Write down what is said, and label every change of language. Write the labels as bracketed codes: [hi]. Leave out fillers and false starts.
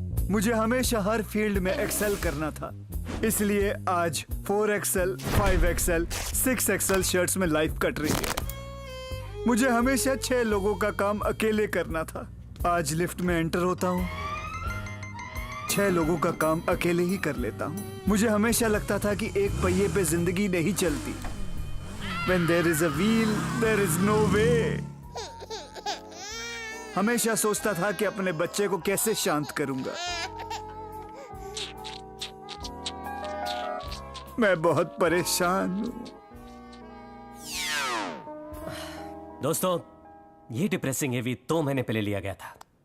[hi] मुझे हमेशा हर फील्ड में एक्सेल करना था, इसलिए आज 4XL, 5XL, 6XL शर्ट्स में लाइफ कट रही है। मुझे हमेशा 6 लोगों का काम अकेले करना था, आज लिफ्ट में एंटर होता हूँ 6 लोगों का काम अकेले ही कर लेता हूँ। मुझे हमेशा लगता था कि एक पहिए पे जिंदगी नहीं चलती। [en] When there is a wheel, there is no way. [hi] हमेशा सोचता था कि अपने बच्चे को कैसे शांत करूंगा। मैं बहुत परेशान हूं। दोस्तों, ये डिप्रेसिंग हेवी 2 महीने पहले लिया गया था।